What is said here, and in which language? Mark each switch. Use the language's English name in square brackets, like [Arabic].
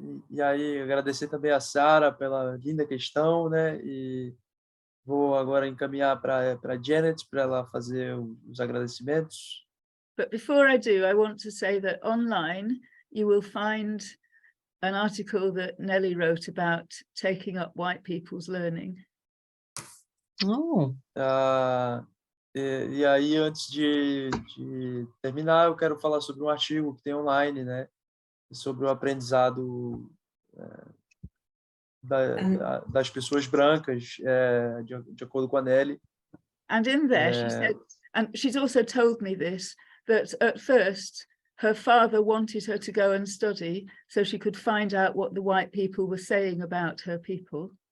[Portuguese] E aí, agradecer também a Sara pela linda questão, né? E vou agora encaminhar para Janet para ela fazer os agradecimentos. [English] but before I do, I want to say that online you will find an article that Nelly wrote about taking up white people's learning. Oh. [Portuguese] E aí, antes de terminar, eu quero falar sobre um artigo que tem online, né? Sobre o aprendizado das pessoas brancas, de acordo com a Nelly. [English] And in there, she said, and she's also told me this, that at first her father wanted her to go and study so she could find out what the white people were saying about her people.